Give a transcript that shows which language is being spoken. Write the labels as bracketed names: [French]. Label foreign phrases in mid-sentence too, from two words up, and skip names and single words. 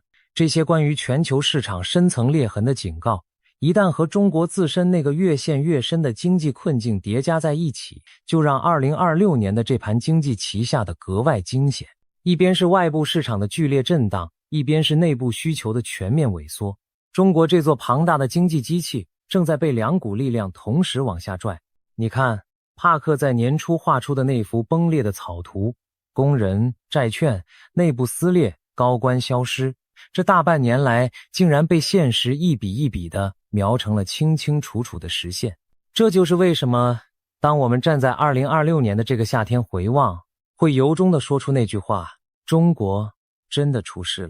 [Chinese] 這些關於全球市場深層裂痕的警告，一旦和中國自身那個越陷越深的經濟困境疊加在一起，就讓2026年的这盤經濟棋下的格外驚險。一邊是外部市場的劇烈震盪，一邊是內部需求的全面萎縮。中國這座龐大的經濟機器正在被兩股力量同時往下拽。你看，帕克在年初畫出的那幅崩裂的草圖，工人、債券、內部撕裂、高官消失，這大半年來竟然被現實一筆一筆地描成了清清楚楚的實現。這就是為什麼當我們站在2026年的這個夏天回望，會由衷地說出那句話，中國真的出事了。